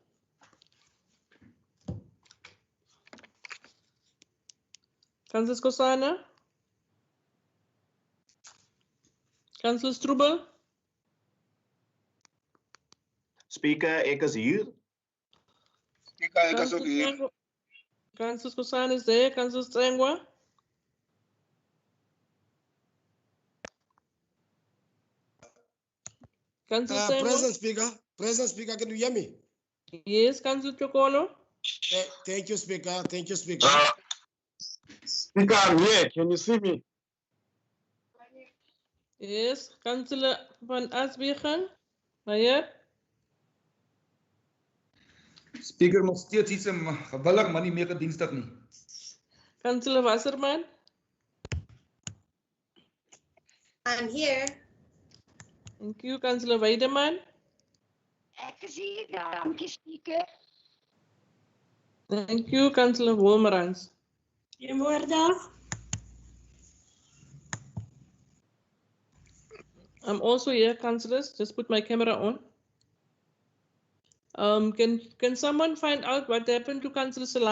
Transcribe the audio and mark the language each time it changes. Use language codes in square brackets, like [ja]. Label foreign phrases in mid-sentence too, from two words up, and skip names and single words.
[en] Councillor Skosana. Councillor Strubel. [af] Speaker, ek is hier. Speaker, ek is ook hier. [en] Councillor Skosana is there. Councillor Strengwa. Councillor Present Speaker, can you hear me? Yes, Councillor Chokolo. Thank you, Speaker. Thank you, Speaker. Speaker, I'm here. Can you see me? Yes, Councillor van Asbegen. Meyer. [af] Speaker, nog steeds iets gewillig, maar nie meer gedienstig nie. [en] Councillor Wasserman. I'm here. Thank you, Councillor Weideman. [af] Ek is hier, dankie, Speaker. [en] Thank you, Councillor Wolmerans. [af] Goedemorgen. [en] I'm also here, councillors. Just put my camera on. Can someone find out what happened to Councillor Salase?